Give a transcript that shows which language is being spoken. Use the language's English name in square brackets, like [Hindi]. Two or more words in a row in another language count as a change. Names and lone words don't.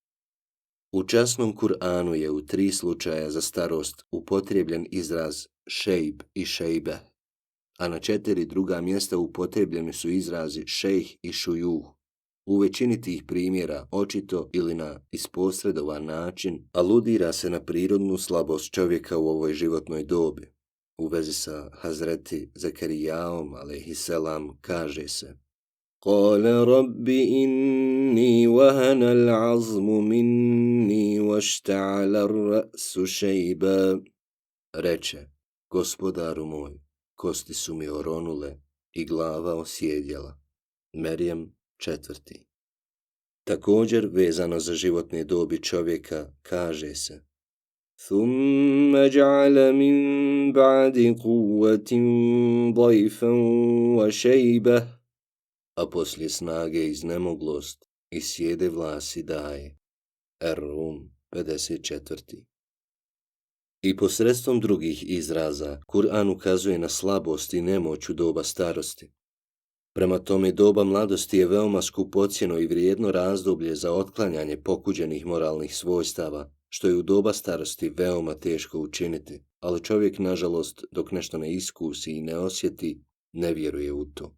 [Bosnian] U časnom Kur'anu je u 3 slučaja za starost upotrebljen izraz šejb i šejbe, a na 4 druga mjesta upotrebljeni su izrazi šejh i šujuh. U većini tih primjera, očito ili na isposredovan način, aludira se na prirodnu slabost čovjeka u ovoj životnoj dobi. U vezi sa Hazreti Zakarijaom, alejhiselam, kaže se: [Arabic] قال رب إني وهن العظم مني واشتعل الرأس شيبا. [Bosnian] Reče: Gospodaru moj, kosti su mi oronule i glava osjedjela. Merjem 4. Također, vezano za životne dobi čovjeka, kaže se: [Arabic] ثم جعل من بعد قوة ضعفا وشيبة. [Bosnian] A poslije snage iznemoglost i sjede vlasi daje. Ar-Rum 54. I posredstvom drugih izraza, Kur'an ukazuje na slabost i nemoć u doba starosti. Prema tome, doba mladosti je veoma skupocjeno i vrijedno razdoblje za otklanjanje pokuđenih moralnih svojstava, što je u doba starosti veoma teško učiniti, ali čovjek, nažalost, dok nešto ne iskusi i ne osjeti, ne vjeruje u to.